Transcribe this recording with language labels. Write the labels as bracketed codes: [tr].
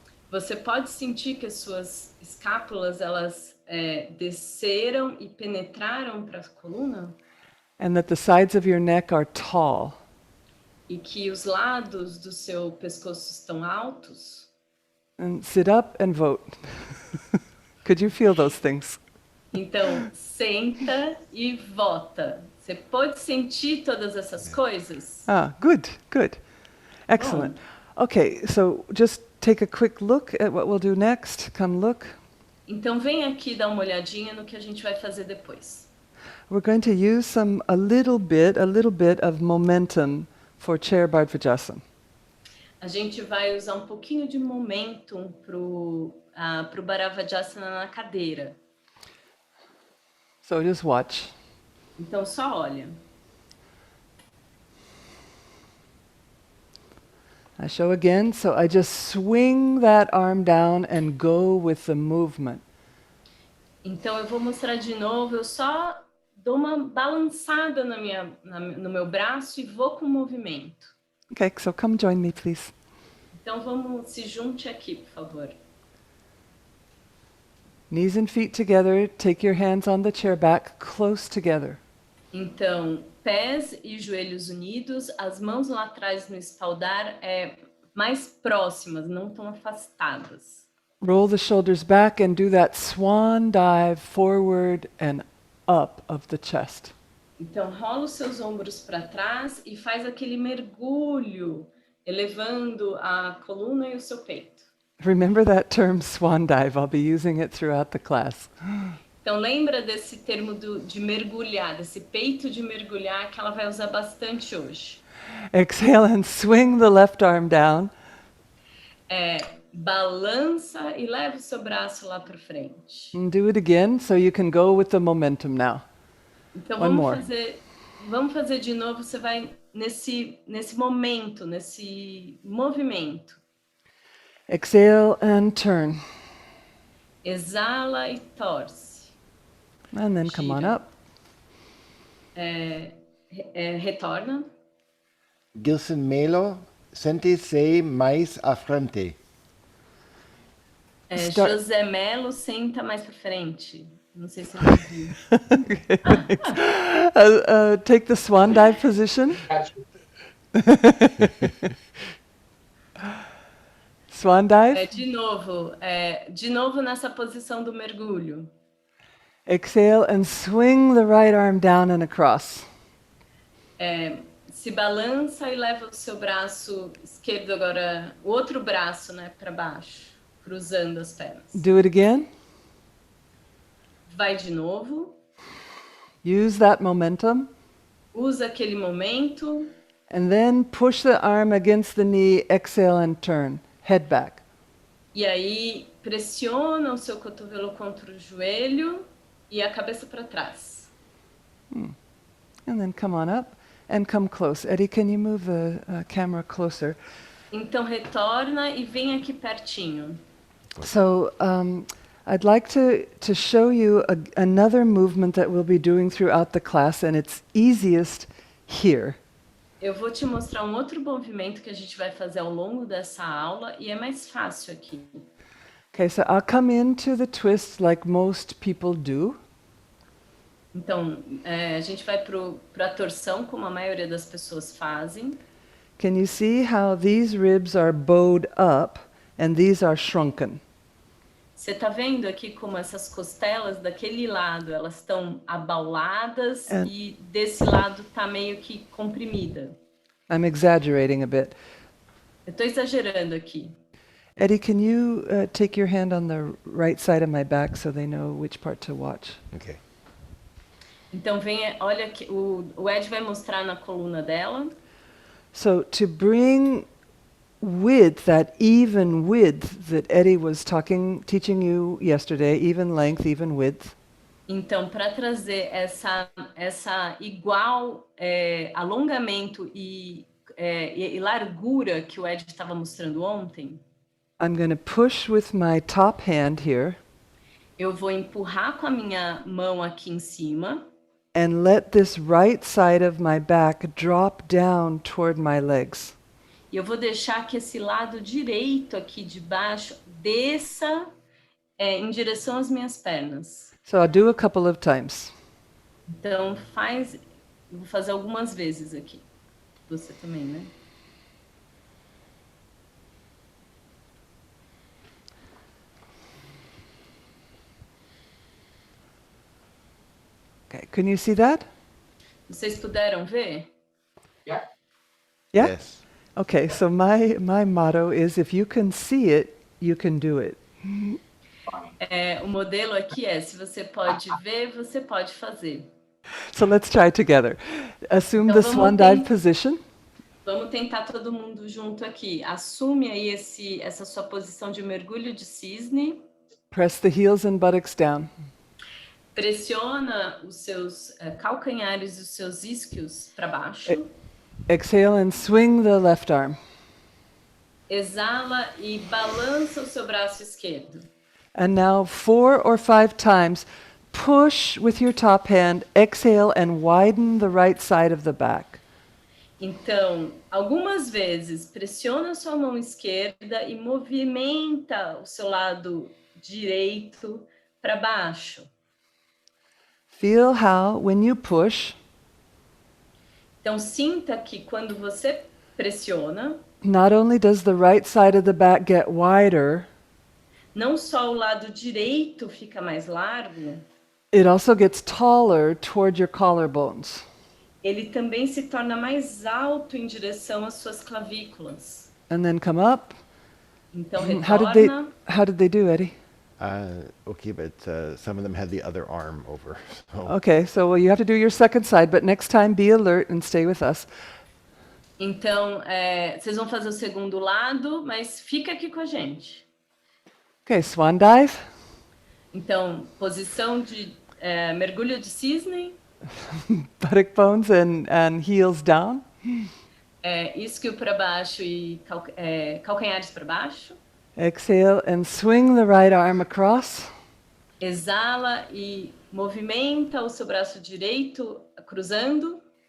[pt] Você pode sentir que as suas escápulas elas desceram e penetraram para a coluna? [en] And that the sides of your neck are tall. [pt] E que os lados do seu pescoço estão altos? [en] And sit up and vote. Could you feel those things? [pt] Então, senta e vota. Você pode sentir todas essas coisas? [en] Good. Excellent. Okay, so just take a quick look at what we'll do next. Come look. [pt] Então, vem aqui dar uma olhadinha no que a gente vai fazer depois. [en] We're going to use a little bit of momentum for chair Bhadvajasana. [pt] A gente vai usar um pouquinho de momentum pro Bharavajasana na cadeira. [en] So just watch. [pt] Então, só olha. [en] I show again, so I just swing that arm down and go with the movement. [pt] Então, eu vou mostrar de novo, eu só dou uma balançada no meu braço e vou com o movimento. [en] Okay, so come join me, please. [pt] Então, se junte aqui, por favor. [en] Knees and feet together, take your hands on the chair back, close together. [pt] Então, pés e joelhos unidos, as mãos lá atrás no espaldar mais próximas, não tão afastadas. [en] Roll the shoulders back and do that swan dive forward and up of the chest. [pt] Então, rola os seus ombros para trás e faz aquele mergulho, elevando a coluna e o seu peito. [en] Remember that term swan dive. I'll be using it throughout the class. [pt] Então, lembra desse termo de mergulhar, desse peito de mergulhar que ela vai usar bastante hoje. [en] Exhale and swing the left arm down. [pt] Balança e leva o seu braço lá para frente. [en] And do it again so you can go with the momentum now. [pt] Então, [en] One more. [pt] vamos fazer de novo. Você vai nesse momento, nesse movimento. [en] Exhale and turn. [pt] Exala e torce. [en] And then come on [pt] Gira. [en] up. [pt] Retorna. Gilson Melo, sente-se mais à frente. José Melo, senta mais para frente. Não sei se ele ouviu. [en] Take the swan dive position. Swan dive. [pt] De novo nessa posição do mergulho. [en] Exhale and swing the right arm down and across. [pt] Se balança e leva o seu braço esquerdo agora, o outro braço, né, para baixo, cruzando as pernas. [en] Do it again. [pt] Vai de novo. [en] Use that momentum. [pt] Usa aquele momento. [en] And then push the arm against the knee, exhale and turn. Head back. [pt] E aí pressiona o seu cotovelo contra o joelho e a cabeça para trás. [en] And then come on up and come close. Eddie, can you move the camera closer? [pt] Então retorna e vem aqui pertinho. [en] So I'd like to show you another movement that we'll be doing throughout the class, and it's easiest here. [pt] Eu vou te mostrar um outro movimento que a gente vai fazer ao longo dessa aula e é mais fácil aqui. [en] Okay, so I'll come into the twist like most people do. [pt] Então, a gente vai para a torção, como a maioria das pessoas fazem. [en] Can you see how these ribs are bowed up and these are shrunken? [pt] Você está vendo aqui como essas costelas daquele lado, elas estão abauladas e desse lado está meio que comprimida. [en] I'm exaggerating a bit. [pt] Eu estou exagerando aqui. [en] Eddie, can you take your hand on the right side of my back so they know which part to watch? Okay. [pt] Então, olha que o Ed vai mostrar na coluna dela. [en] So to bring width, that even width that Eddie was teaching you yesterday, even length, even width. [pt] Então, para trazer essa igual alongamento e largura que o Ed estava mostrando ontem, [en] I'm going to push with my top hand here [pt] eu vou empurrar com a minha mão aqui em cima [en] and let this right side of my back drop down toward my legs. [pt] e eu vou deixar que esse lado direito aqui de baixo desça em direção às minhas pernas. [en] So I'll do a couple of times. [pt] Então, eu vou fazer algumas vezes aqui. Você também, né? [en] Okay, can you see that? [pt] Vocês puderam ver? [en] Yeah? Yes. Okay, so my motto is if you can see it, you can do it. [pt] O modelo aqui se você pode ver, você pode fazer. [en] So let's try together. Assume [pt] Então, [en] the swan dive position. [pt] Vamos tentar todo mundo junto aqui. Assume aí essa sua posição de mergulho de cisne. [en] Press the heels and buttocks down. [pt] Pressiona os seus calcanhares e os seus isquios para baixo. [en] Exhale and swing the left arm. [pt] Exala e balança o seu braço esquerdo. [en] And now 4 or 5 times, push with your top hand, exhale and widen the right side of the back. [pt] Então, algumas vezes, pressiona a sua mão esquerda e movimenta o seu lado direito para baixo. [en] Feel how, when you push, [pt] Então, sinta que quando você pressiona, [en] not only does the right side of the back get wider, [pt] não só o lado direito fica mais largo, [en] it also gets taller toward your collarbones. [pt] ele também se torna mais alto em direção às suas clavículas. [en] And then come up. [pt] Então, [en] How did they do, Eddie? Okay, but some of them had the other arm over. So. Okay, so well, you have to do your second side, but next time be alert and stay with us. [pt] Então, vocês vão fazer o segundo lado, mas fica aqui com a gente. [en] Okay, swan dive. [pt] Então, posição de mergulho de cisne. [en] Buttock bones and heels down. [pt] Isquio para baixo e calcanhares para baixo. [en] Exhale and swing the right arm across. [pt] Exala e movimenta o seu braço direito cruzando.